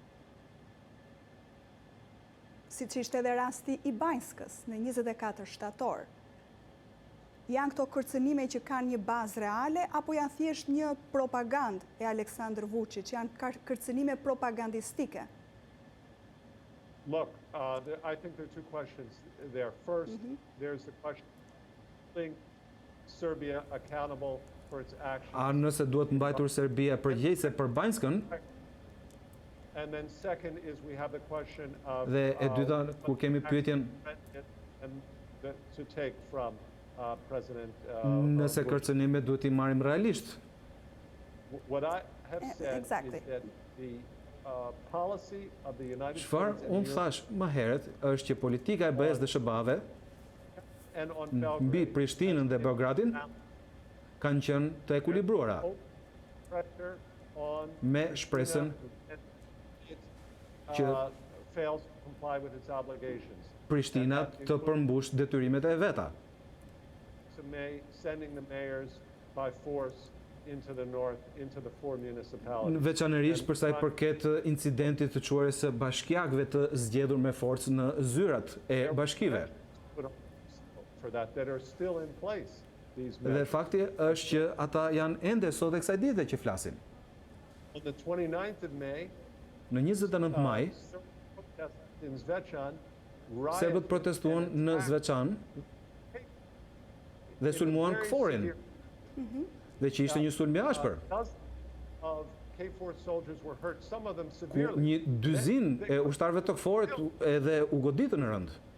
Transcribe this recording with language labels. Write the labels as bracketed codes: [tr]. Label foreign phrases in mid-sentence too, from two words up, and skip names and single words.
[sq] Siç ishte edhe rasti i Banjskës në 24 shtator. Janë këto kërcënime që kanë një bazë reale apo janë thjesht një propagandë e Aleksandr Vučić, janë kërcënime propagandistike? [en] Look, I think there are two questions there. First, there's the question of holding Serbia accountable for its actions. [sq] A nëse duhet mbajtur Serbia përgjegjëse për Banjskën? [en] And then second is we have the question of [sq] Dhe e dyta, ku kemi pyetjen [en] to take from President [sq] nëse kërcënimet duhet i marrim realisht. [en] What I have said Exactly. is that the policy of the United [sq] Çfarë [en] States and [sq] unë thash më herët është që politika e BE-s dhe SHBA-ve [en] and on [sq] mbi [en] Belgrade [sq] Prishtinën dhe Beogradin kanë qenë të ekuilibruara [en] pressure on [sq] me shpresën që [en] fails to comply with its obligations. [sq] Prishtina të përmbush detyrimet e veta. [en] Sending the mayors by force into the north, into the four municipalities. [sq] Veçanërisht për sa i përket incidentit të quajtur së bashkiakëve të zgjedhur me forcë në zyrat e bashkive. [en] For that are still in place. [sq] Dhe fakti është që ata janë ende sot e kësaj dite që flasin. [en] On the 29th of May, [sq] Në 29 maj, serbët protestuan në Zvečan dhe sulmuan KFOR-in, dhe që ishte një sulm i ashpër. Ku një dyzinë e ushtarëve të KFOR-it edhe u goditën në rënd.